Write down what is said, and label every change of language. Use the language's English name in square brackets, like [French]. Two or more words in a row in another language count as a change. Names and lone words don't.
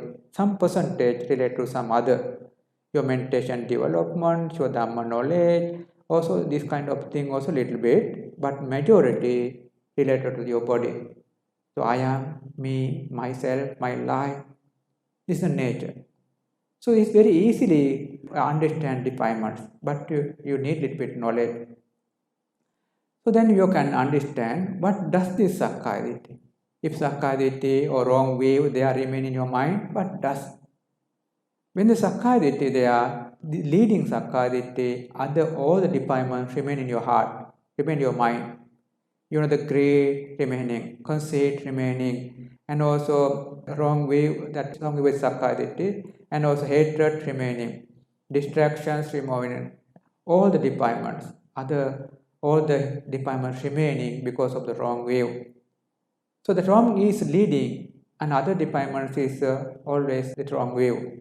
[English] Some percentage related to some other. Your meditation development, your Dhamma knowledge, also this kind of thing also little bit, but majority related to your body. So I am, me, myself, my life. This is the nature. So it's very easily understand defilements, but you need little bit knowledge. So then you can understand what does this [Pali] sakkaya ditthi. [English] If [Pali] sakkaya ditthi [English] or wrong view, they are remain in your mind, what does? When the [Pali] sakkaya ditthi, [English] they are leading [Pali] sakkaya ditthi, [English] all the defilements remain in your heart, remain in your mind. You know, the greed remaining, conceit remaining, and also wrong view, that wrong view with [Pali] sakkaya ditthi, [English] and also hatred remaining, distractions remaining, all the defilements, all the defilements remaining because of the wrong view. So the wrong is leading, and other defilements is always the wrong view.